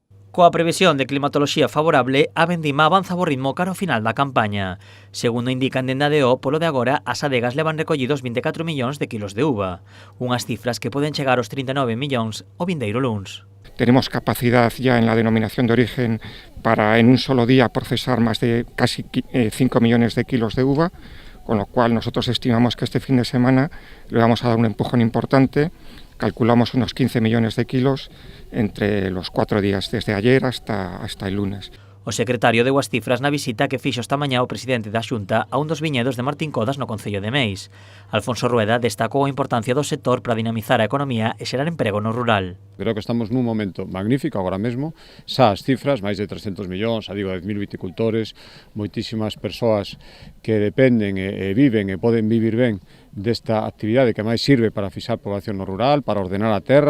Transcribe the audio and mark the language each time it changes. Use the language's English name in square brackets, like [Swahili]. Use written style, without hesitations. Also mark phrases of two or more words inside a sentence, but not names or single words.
[Galician] Coa previsión de climatoloxía favorable, a vendima avanza ao ritmo cara ao final da campaña. Segundo indican dende a DO, polo de agora, as adegas levan recollidos 24 millóns de kilos de uva, unhas cifras que poden chegar aos 39 millóns o vindeiro luns. [Spanish] Tenemos capacidad ya en la denominación de origen para en un solo día procesar más de casi 5 millones de kilos de uva, con lo cual nosotros estimamos que este fin de semana le vamos a dar un empujón importante. Calculamos unos 15 millones de kilos entre los 4 días, desde ayer hasta el lunes. [Galician] O secretario deu as cifras na visita que fixo esta mañá o presidente da Xunta a un dos viñedos de Martín Codas no concello de Meis. Alfonso Rueda destacou a importancia do sector para dinamizar a economía e xerar emprego no rural. Creo que estamos nun momento magnífico agora mesmo, xa as cifras, máis de 300 millóns, a digo, 10.000 viticultores, moitísimas persoas que dependen e viven e poden vivir ben desta actividade que máis sirve para fixar población no rural, para ordenar a terra.